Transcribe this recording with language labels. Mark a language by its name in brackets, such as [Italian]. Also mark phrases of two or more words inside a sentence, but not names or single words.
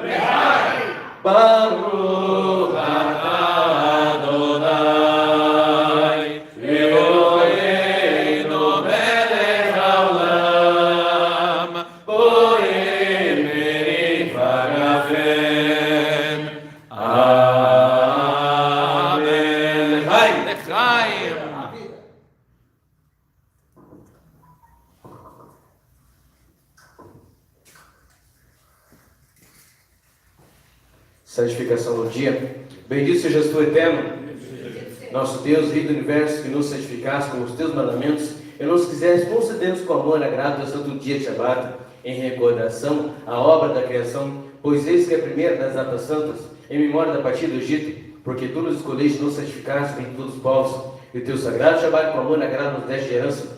[Hebrew] ברוך אדוני אלוהינו מלך העולם בורא פרי הגפן. אמן. לחיים, לחיים. [Portuguese] Santificação do dia. Bendito sejas tu, eterno, nosso Deus, Rei do Universo, que nos santificaste com os teus mandamentos e nos quiseste conceder-nos com amor e agrado o santo dia de Shabat, em recordação à obra da criação, pois eis que é a primeira das datas santas, em memória da partida do Egito, porque tu nos escolheste e nos santificaste entre todos os povos, e o teu sagrado Shabat com amor e agrado nos deste de herança.